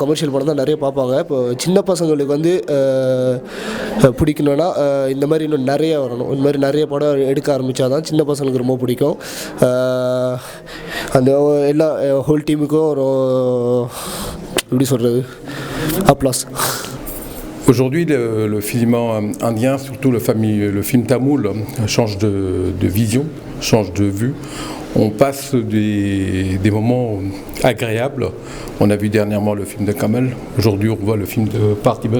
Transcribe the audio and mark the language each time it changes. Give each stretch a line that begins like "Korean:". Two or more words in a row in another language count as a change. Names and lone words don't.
Tamil: கமர்ஷியல் படம் தான் நிறைய பார்ப்பாங்க. இப்போ சின்ன பசங்களுக்கு வந்து பிடிக்கணும்னா இந்த மாதிரி இன்னும் நிறைய வரணும். இந்த மாதிரி நிறைய படம் எடுக்க ஆரம்பித்தா தான் சின்ன பசங்களுக்கு ரொம்ப பிடிக்கும். அந்த எல்லா ஹோல் டீமுக்கும் ஒரு எப்படி சொல்கிறது அப்ளாஸ்.
French: Aujourd'hui, le film indien, surtout le film tamoul, change de vision, change de vue. On passe des moments agréables. On a vu dernièrement le film de Kamal. Aujourd'hui, on voit le film de Parthiban.